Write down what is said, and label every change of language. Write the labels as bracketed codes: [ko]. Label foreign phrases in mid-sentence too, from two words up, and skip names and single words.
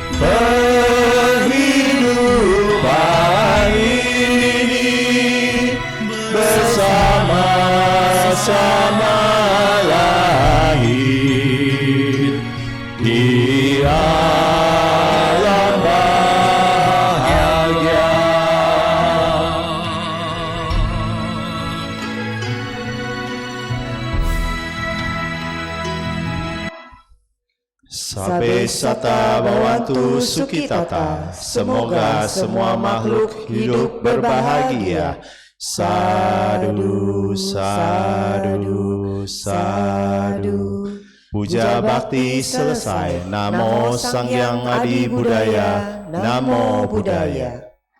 [id] kehidupan ini, bersama-sama lahir di alam bahagia. [pi] Sabe sata bawantu sukitata, [id] semoga semua makhluk hidup berbahagia. [pi] Sadu, sadu, sadu. [id] Puja bakti selesai. [pi] Namo Sang Hyang Adi Budaya. Namo Buddhaya.